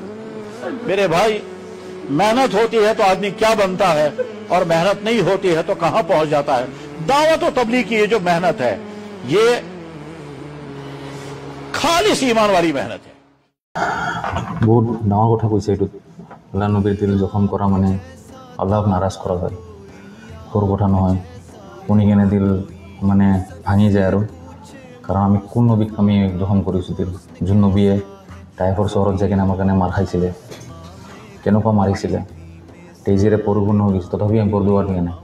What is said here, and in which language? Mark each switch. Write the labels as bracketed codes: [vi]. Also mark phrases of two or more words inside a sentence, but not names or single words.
[hi] मेरे भाई मेहनत होती है तो आदमी क्या बनता है, और मेहनत नहीं होती है तो कहां पहुंच जाता है। दावत और तबलीग की ये जो मेहनत है ये खालिस ईमान वाली मेहनत है। [as] बहुत डाঙৰ কথা কৈছে এইটো। আল্লাহ নবীৰ দিল জখম কৰা মানে আল্লাহক নাৰাজ কৰা হয়, সৰু কথা নহয়। শুনি কেনে দিল মানে ভাঙি যায় আৰু, কাৰণ আমি কোন নবীক আমি জখম কৰিছোঁ দিল? যোন নবীয়ে টাইফৰ চহৰত যাই কিনে আমাৰ কাৰণে মাৰ খাইছিলে, কেনেকুৱা মাৰিছিলে, তেজেৰে পৰিপূৰ্ণ হৈ গৈছে, তথাপি আমি বৰদোৱাৰ দিয়া নাই।